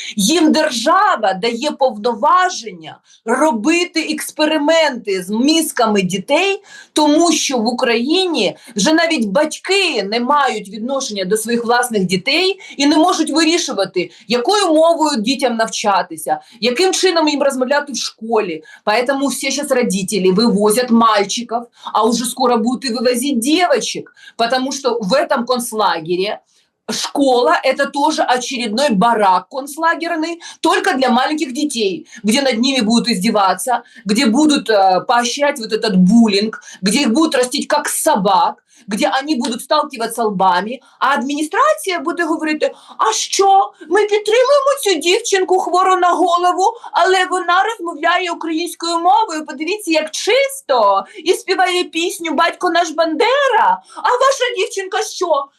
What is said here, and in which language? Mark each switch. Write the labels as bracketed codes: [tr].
[uk] Їм держава дає повноваження робити експерименти з мізками дітей, тому що в Україні вже навіть батьки не мають відношення до своїх власних дітей і не можуть вирішувати, якою мовою дітям навчатися, яким чином їм розмовляти в школі. [ru] Поэтому все сейчас родители вывозят мальчиков, а уже скоро будут и вывозить девочек, потому что в этом концлагере школа – это тоже очередной барак концлагерный, только для маленьких детей, где над ними будут издеваться, где будут поощрять вот этот буллинг, где их будут растить как собак, [uk] где они будуть сталкиватися лбами, а адміністрація буде говорити, а що, ми підтримуємо цю дівчинку хвору на голову, але вона розмовляє українською мовою, подивіться, як чисто, і співає пісню «Батько наш Бандера», а ваша дівчинка що?